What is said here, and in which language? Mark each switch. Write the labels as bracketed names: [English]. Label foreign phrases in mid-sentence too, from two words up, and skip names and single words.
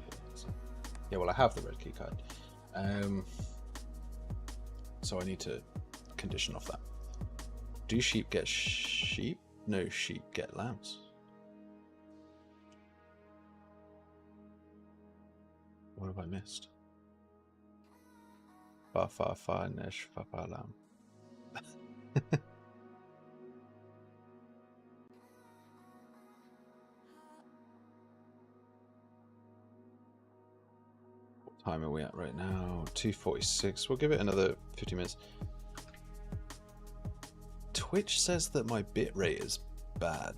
[English] So, yeah, well, I have the red keycard. So I need to condition off that. Do sheep get sheep? No, sheep get lambs. What have I missed? Fa fa fa nesh fa fa lam. What time are we at right now? 2:46. We'll give it another 50 minutes. Twitch says that my bitrate is bad.